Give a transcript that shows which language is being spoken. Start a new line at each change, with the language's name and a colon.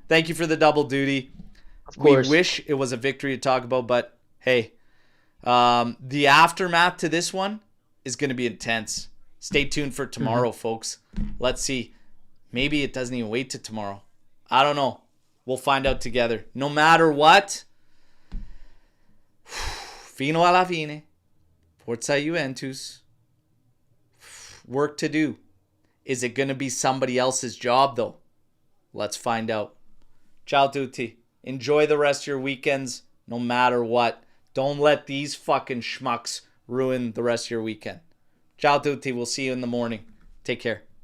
English: Thank you for the double duty. Of course. We wish it was a victory to talk about, but hey, the aftermath to this one is going to be intense. Stay tuned for tomorrow, folks. Let's see. Maybe it doesn't even wait till tomorrow. I don't know. We'll find out together. No matter what,
Italian: fino alla fine, Forza Juventus.
English: Work to do. Is it going to be somebody else's job, though? Let's find out.
Italian: Ciao tutti.
English: Enjoy the rest of your weekends, no matter what. Don't let these fucking schmucks ruin the rest of your weekend.
Italian: Ciao tutti.
English: We'll see you in the morning. Take care.